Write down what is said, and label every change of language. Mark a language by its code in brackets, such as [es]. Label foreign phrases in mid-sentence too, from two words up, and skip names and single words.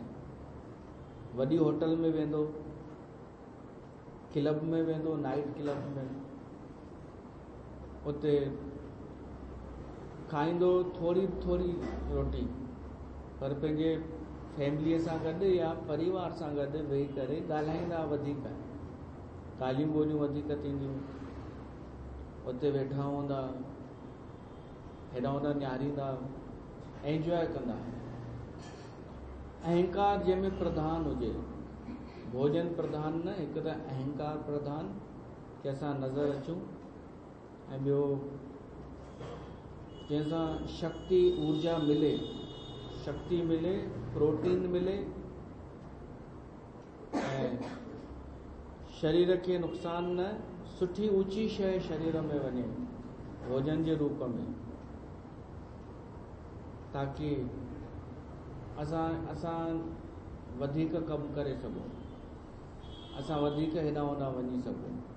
[sd] वॾी होटल में वेंदो, क्लब में वेंदो, [en] night club [sd] में, उते खाईंदो थोरी रोटी, पर पंहिंजे फैमिलीअ सां गॾु या परिवार सां गॾु वेही करे ॻाल्हाईंदा वधीक, ॻाल्हियूं ॿोलियूं वधीक थींदियूं, उते वेठा हूंदा, हेॾा होॾा निहारींदा, एंजॉय कंदा। अहंकार जंहिंमें प्रधान हुजे, भोजन प्रधान न, हिकु त अहंकार प्रधान कि असां नज़र अचूं, ऐं ॿियो जंहिंसां शक्ति ऊर्जा मिले, प्रोटीन मिले ऐं शरीर खे नुक़सान न, सुठी ऊची शइ शरीर में वञे भोजन जे रूप में, ताकि असां वधीक कमु करे सघूं, असां वधीक हेॾा होॾा वञी सघूं।